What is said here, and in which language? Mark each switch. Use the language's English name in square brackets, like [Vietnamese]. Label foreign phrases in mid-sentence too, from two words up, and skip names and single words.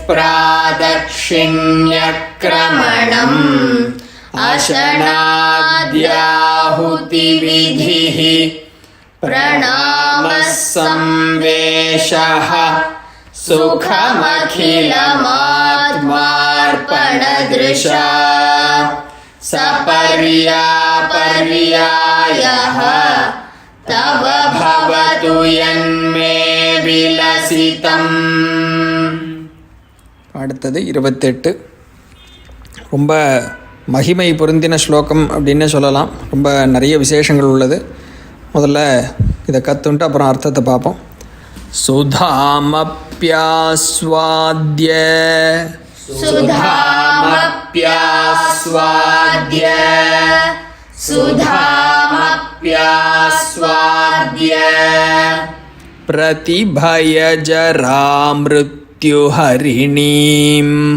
[Sanskrit] प्रादक्षिण्यक्रमणम् अशनाद्याहुतिविधिः प्रणामः संवेशः सुखमखिलमात्मार्पणदृशा सपर्यापर्यायः तव भवतु यन्मे विलसितम्. [Tamil] அடுத்தது 28. ரொம்ப மகிமை பொருந்தின ஸ்லோகம் அப்படின்னு சொல்லலாம். ரொம்ப நிறைய விசேஷங்கள் உள்ளது. முதல்ல இதை கற்றுன்ட்டு அப்புறம் அர்த்தத்தை பார்ப்போம். [Sanskrit] சுதாமப்யாஸ்வாத்ய सुधामप्यास्वाद्य सुधामप्यास्वाद्य प्रतिभयजरामृत्युहरिणीं